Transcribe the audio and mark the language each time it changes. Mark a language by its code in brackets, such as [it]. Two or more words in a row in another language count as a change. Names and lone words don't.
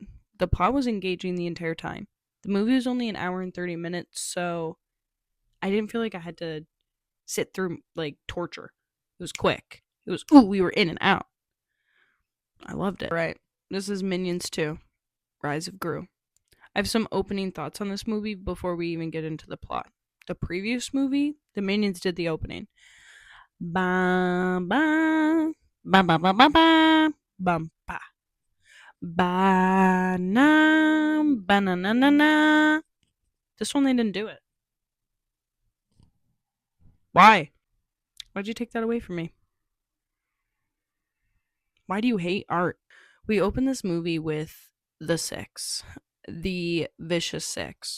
[en] The plot was engaging the entire time. The movie was only an hour and 30 minutes, so I didn't feel like I had to sit through, like, torture. It was quick. It was, we were in and out. I loved it. Right. This is Minions 2, Rise of Gru. I have some opening thoughts on this movie before we even get into the plot. The previous movie, the Minions did the opening. Ba ba ba ba ba ba ba bum ba ba na ba na na na na. This one they didn't do it. Why? Why'd you take that away from me? Why do you hate art? We open this movie with the Six, the Vicious Six.